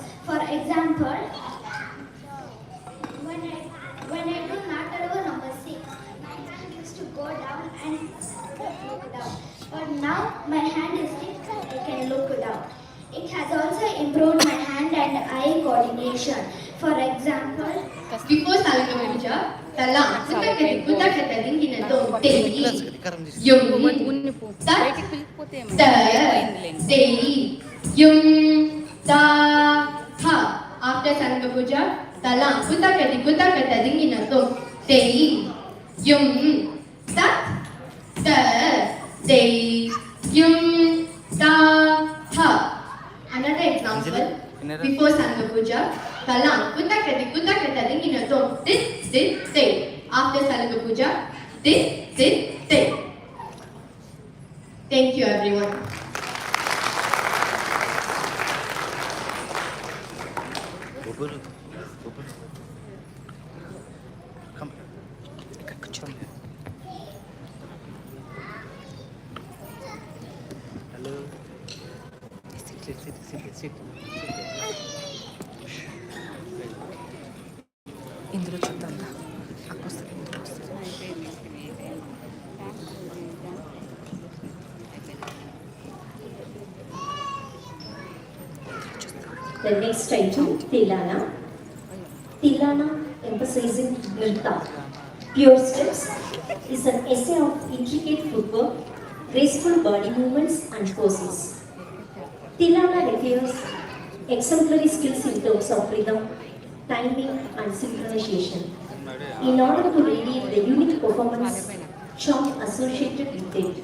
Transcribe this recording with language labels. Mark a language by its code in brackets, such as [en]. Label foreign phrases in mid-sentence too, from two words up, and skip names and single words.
[en] For example, when I do Nataravu number 6, my hand used to go down and look down. But now my hand is fixed and I can look down. It has also improved my hand and eye coordination. For example, before Salanga Puja, Talam, Kutakata, Dinginato, Dei, Yum, Tat, Da, Dei, Yum, Da, Ha. After Salanga Puja, Talam, Kutakata, Dinginato, Dei, Yum, Tat, Da, Dei, Yum, Da, Ha. Another example, before Salanga Puja, Talam, Kutakata, Dinginato, Dit, After Salanga Puja, Dit. Thank you, everyone. Come. Hello. Sit. [te] ఇందులో చూద్దాం అక్కొస్తుంది ఇందులో వస్తుంది [en] The next item, Tilana. Tilana emphasizing Nirta. Pure steps is an essay of intricate footwork, graceful body movements and poses. Tilana requires exemplary skills in terms of rhythm, timing and synchronization in order to radiate the unique performance charm associated with it.